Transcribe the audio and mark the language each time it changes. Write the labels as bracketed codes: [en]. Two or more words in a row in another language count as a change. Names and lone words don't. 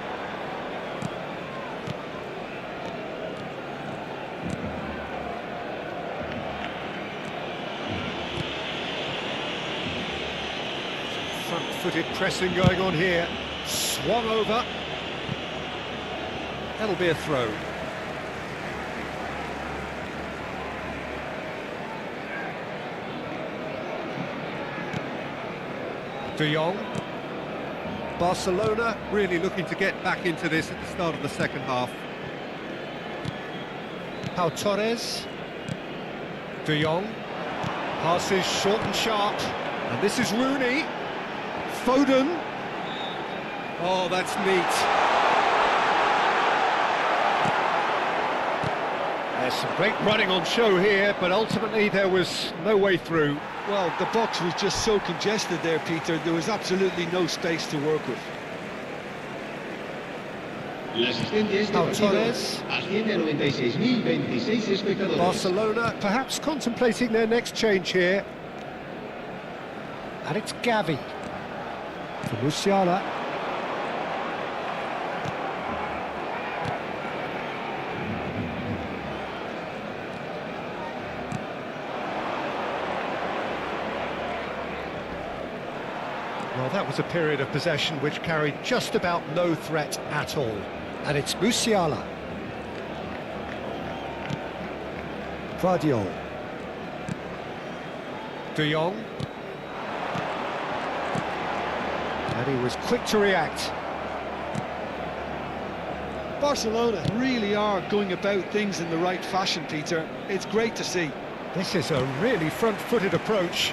[en] Front-footed pressing going on here. Swung over. That'll be a throw. De Jong. Barcelona really looking to get back into this at the start of the second half. Pau Torres. De Jong. Passes short and sharp. And this is Rooney. Foden. Oh, that's neat. There's some great running on show here, but ultimately there was no way through. Well, the box was just so congested there, Peter. There was absolutely no space to work with. [es] La asistencia a este Pau partido Torres. asciende a 96.026 espectadores. [en] Barcelona perhaps contemplating their next change here. And it's Gavi. For Musiala. Well, that was a period of possession which carried just about no threat at all. And it's Musiala. Guardiola. De Jong. And he was quick to react. Barcelona really are going about things in the right fashion, Peter. It's great to see. This is a really front-footed approach.